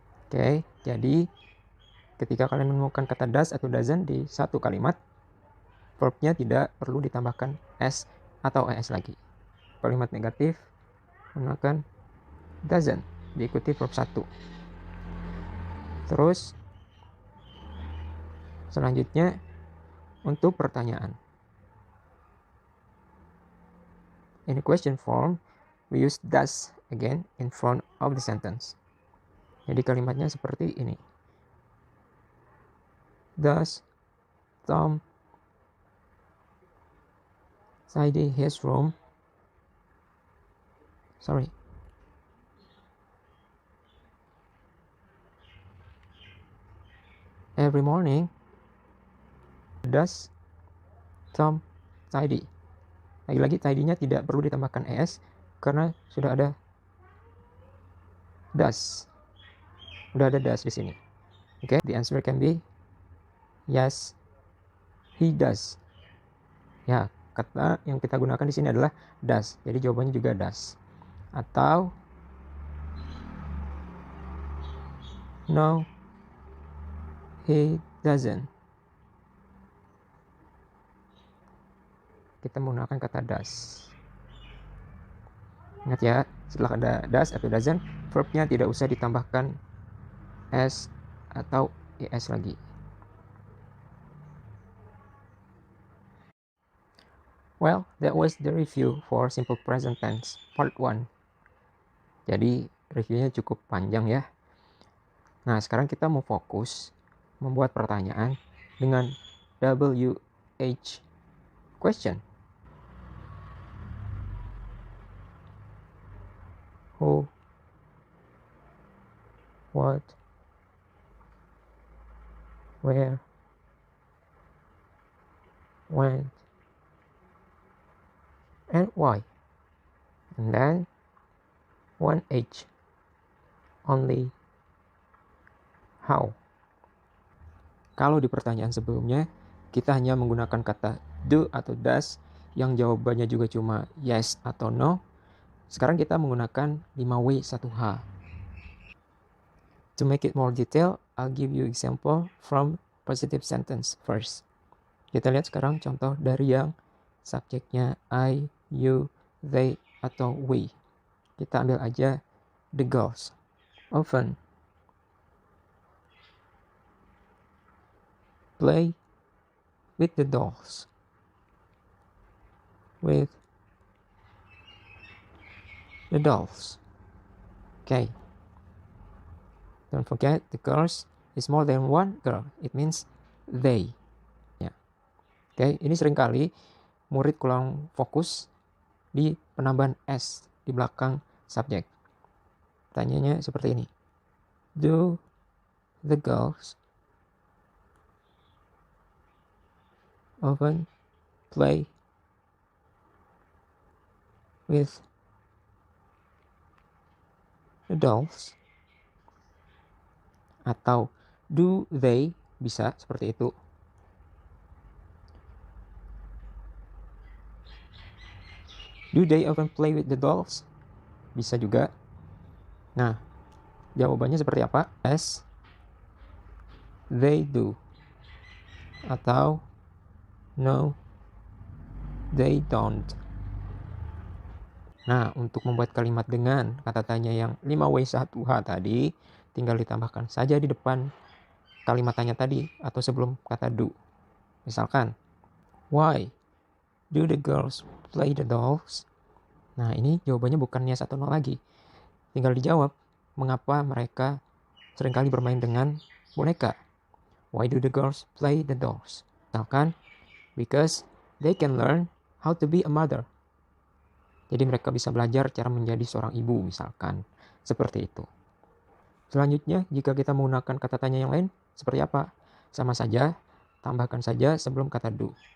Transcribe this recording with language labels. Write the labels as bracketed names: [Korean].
[Indonesian] Oke, jadi ketika kalian menemukan kata does atau doesn't di satu kalimat, verbnya tidak perlu ditambahkan s atau es lagi. Kalimat negatif menggunakan doesn't diikuti verb 1. Terus selanjutnya untuk pertanyaan. [English] In the question form, we use does again in front of the sentence. [Indonesian] Jadi kalimatnya seperti ini. [English] Does Tom tidy his room? Every morning. Does Tom tidy? [Indonesian] Lagi-lagi tidy-nya tidak perlu ditambahkan es karena sudah ada does. Sudah ada does di sini. [English] Okay, the answer can be yes, he does. [Indonesian] Ya, kata yang kita gunakan di sini adalah does. Jadi jawabannya juga does. [English] Atau no, he doesn't. [Indonesian] Kita menggunakan kata does. Ingat ya, setelah ada does atau doesn't, verbnya tidak usah ditambahkan s atau es lagi. [English] Well, that was the review for simple present tense part 1. [Indonesian] Jadi reviewnya cukup panjang ya. Nah, sekarang kita mau fokus membuat pertanyaan dengan WH question. [English] Who, what, where, when, and why. And then 1H, only how. [Indonesian] Kalau di pertanyaan sebelumnya kita hanya menggunakan kata do atau does yang jawabannya juga cuma yes atau no, sekarang kita menggunakan 5W 1H. [English] To make it more detailed, I'll give you example from positive sentence first. [Indonesian] Kita lihat sekarang contoh dari yang subjeknya I, you, they, atau we. Kita ambil aja [English] the girls. Often play with the dolls. With the dolls. Okay. Don't forget the girls is more than one girl. It means they. Ya. Okay. [Indonesian] Ini seringkali murid kurang fokus di penambahan s di belakang subjek. Tanyanya seperti ini. [English] Do the girls often play with the dolls. [Indonesian] Atau [English] do they, [Indonesian] bisa seperti itu. [English] Do they often play with the dolls? [Indonesian] Bisa juga. Nah, jawabannya seperti apa? [English] Yes, they do. Atau no, they don't. [Indonesian] Nah, untuk membuat kalimat dengan kata tanya yang 5W1H tadi, tinggal ditambahkan saja di depan kalimat tanya tadi atau sebelum kata do. [English] Misalkan, why do the girls play the dolls? [Indonesian] Nah, ini jawabannya bukan yes atau no lagi. Tinggal dijawab, mengapa mereka seringkali bermain dengan boneka. [English] Why do the girls play the dolls? Misalkan, because they can learn how to be a mother. [Indonesian] Jadi mereka bisa belajar cara menjadi seorang ibu misalkan. Seperti itu. Selanjutnya, jika kita menggunakan kata tanya yang lain, seperti apa? Sama saja, tambahkan saja sebelum kata do.